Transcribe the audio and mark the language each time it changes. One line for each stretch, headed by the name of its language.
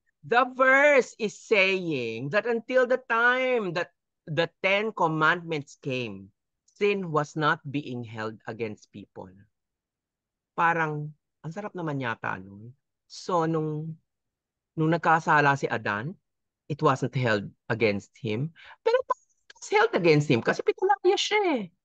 English: the verse is saying that until the time that the Ten Commandments came, sin was not being held against people.
Filipino: Parang, ang sarap naman yata nun.
English: So,
Filipino: nung nagkasala si Adan,
English: it wasn't held against him.
Filipino: Pero
English: it was held against him
Filipino: kasi pinalaya siya eh.